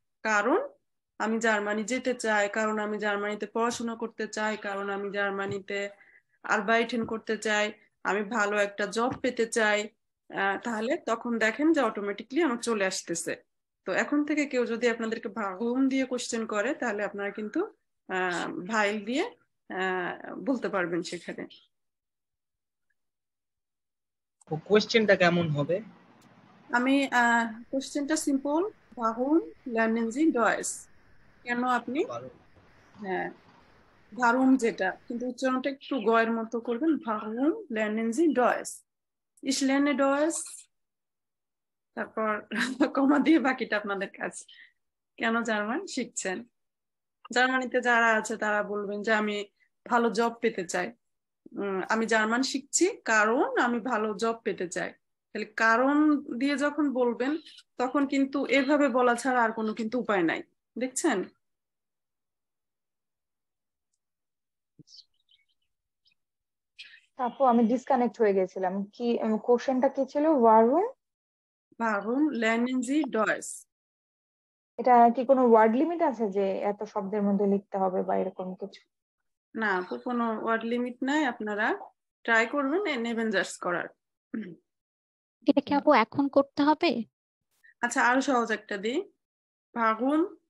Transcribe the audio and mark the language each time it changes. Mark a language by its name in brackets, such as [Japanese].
[Bangla] কারণ আমি জার্মানি যেতে চাই, কারণ আমি জার্মানিতে পড়াশোনা করতে চাই, কারণ আমি জার্মানিতে আরবাইটেন করতে চাই, আমি ভালো একটা জব পেতে চাই। তাহলে তখন দেখেন যে অটোমেটিকলি আমার চলে আসতেছে। তো এখন থেকে কেউ যদি আপনাদেরকে ভাগুন দিয়ে কোশ্চেন করে তাহলে আপনারা কিন্তু ভাইল দিয়ে বলতে পারবেন সেখানে। কোশ্চেনটা কেমন হবে? আমি কোশ্চেনটা simple, [German] warum lernen Sie Deutsch? [Bangla] কেন আপনি, হ্যাঁ warum যেটা, কিন্তু উচ্চারণটা একটু গয়ের মতো করবেন, [German] warum lernen Sie Deutsch? Ich lerne Deutsch, [Bangla] তারপর কমা দিয়ে বাকিটা আপনাদের কাজ। কেন জার্মান শিখছেন? জার্মানিতে যারা আছে তারা বলবেন যে আমি ভালো জব পেতে চাই, আমি জার্মান শিখছি কারণ আমি ভালো জব পেতে চাই। তাহলে কারণ দিয়ে যখন বলবেন তখন কিন্তু এভাবে বলা ছাড়া আর কোনো কিন্তু উপায় নাই, দেখছেন? আপু আমি ডিসকানেক্ট হয়ে গেছিলাম, কি কোশ্চেনটা কি ছিল? ওয়ারুম [German] Warum lernen Sie Deutsch? [Bangla] এটা কি কোনো ওয়ার্ড লিমিট আছে যে এত শব্দের মধ্যে লিখতে হবে বা এরকম কিছু? না আপু, কোনো ওয়ার্ড লিমিট নাই, আপনারা ট্রাই করবেন নেভেঞ্জার্স করার। এটা কি আপু এখন করতে হবে? আচ্ছা আরো সহজ একটা দিই, ভাগুন।